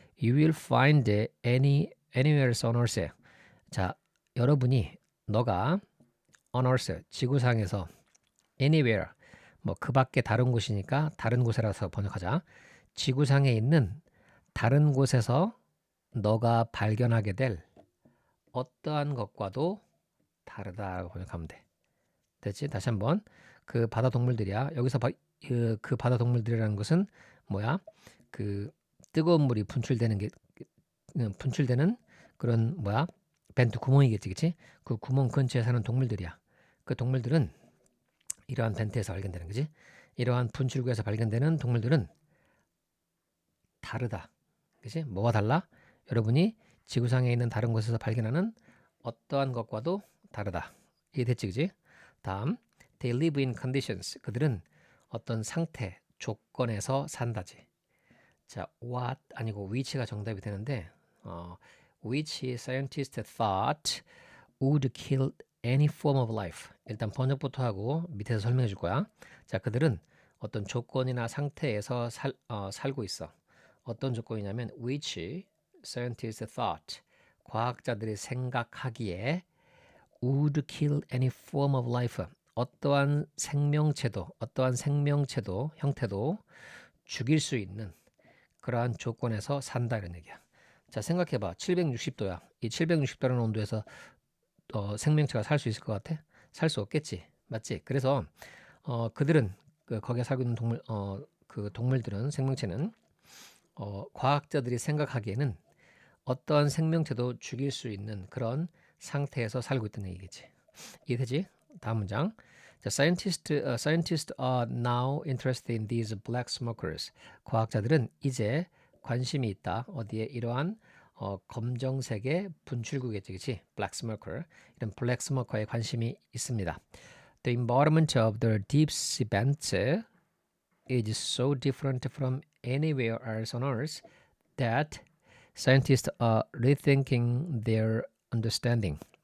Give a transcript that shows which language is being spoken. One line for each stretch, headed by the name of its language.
English: You will find anywhere on earth.
Korean: 자, 여러분이 너가 on earth 지구상에서 anywhere 뭐 그 밖에 다른 곳이니까 다른 곳이라서 번역하자. 지구상에 있는 다른 곳에서 너가 발견하게 될 어떠한 것과도 다르다라고 번역하면 돼. 됐지? 다시 한번 그 바다 동물들이야. 여기서 그 바다 동물들이라는 것은 뭐야? 그 뜨거운 물이 분출되는 분출되는 그런 뭐야? 벤트 구멍이겠지, 그치? 그 구멍 근처에 사는 동물들이야. 그 동물들은 이러한 벤트에서 발견되는 거지. 이러한 분출구에서 발견되는 동물들은 다르다. 그치? 뭐가 달라? 여러분이 지구상에 있는 다른 곳에서 발견하는 어떠한 것과도 다르다. 이게 됐지, 그치?
English: 다음, they live in conditions.
Korean: 그들은 어떤 상태, 조건에서 산다지. 자, what 아니고 which가 정답이 되는데
English: which scientist thought would kill any form of life.
Korean: 일단 번역부터 하고 밑에서 설명해 줄 거야. 자, 그들은 어떤 조건이나 상태에서 살고 있어. 어떤 조건이냐면
English: which scientist thought
Korean: 과학자들이 생각하기에
English: would kill any form of life
Korean: 어떠한 생명체도 형태도 죽일 수 있는 그러한 조건에서 산다 이런 얘기야. 자, 생각해봐. 760도야. 이 760도라는 온도에서 생명체가 살 수 있을 것 같아? 살 수 없겠지. 맞지? 그래서 그들은 거기에 살고 있는 그 동물들은 생명체는 과학자들이 생각하기에는 어떠한 생명체도 죽일 수 있는 그런 상태에서 살고 있다는 얘기겠지. 이해되지? 다음 문장.
English: The scientists are now interested in these black smokers.
Korean: 과학자들은 이제 관심이 있다. 어디에? 이러한 검정색의 분출구겠지, 그렇지? Black smoker. 이런 black smoker에 관심이 있습니다.
English: The environment of the deep sea vents is so different from anywhere else on Earth that scientists are rethinking their understanding.